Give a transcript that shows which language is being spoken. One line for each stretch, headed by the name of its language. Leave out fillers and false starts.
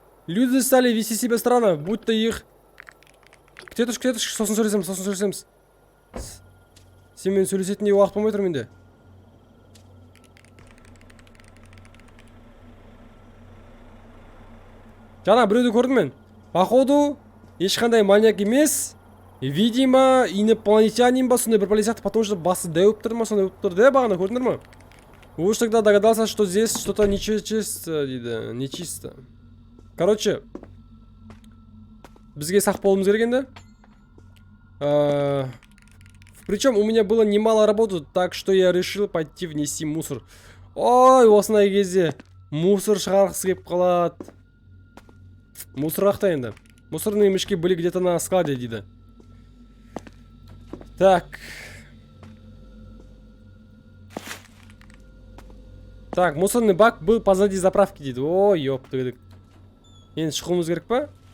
Russian: Люди стали вести себя странно, будто их... Где
Kazakh: тұр? Сосын сөйлесеміз. Сенімен сөйлесетіндей уақыт болмай тұр менде. Жаңа біреуді көрдім мен.
Russian: Походу,
Kazakh: ешқандай маньяк емес.
Russian: Видимо, инопланетянин
Kazakh: ба, сондай бір бәле сияқты,
Russian: потому что
Kazakh: басы дәуіп тұр ма, сондай болып тұр.
Russian: Да,
Kazakh: бағана көрдіңдер ма?
Russian: Уж тогда догадался, что здесь что-то нечисто,
Kazakh: дейді.
Russian: Нечисто. Короче,
Kazakh: бізге сақ болуымыз керек енді.
Russian: Причем у меня было немало работы, так что я решил пойти внести мусор.
Kazakh: Ой, осындай кезде мусор шығарғысы келіп қалады. Мусор қақта енді.
Russian: Мусорные мешки были где-то на складе,
Kazakh: дейді.
Russian: Так. Так, мусорный бак был позади заправки,
Kazakh: дейді. О,
Russian: ёпты.
Kazakh: Енді шығуымыз керек па?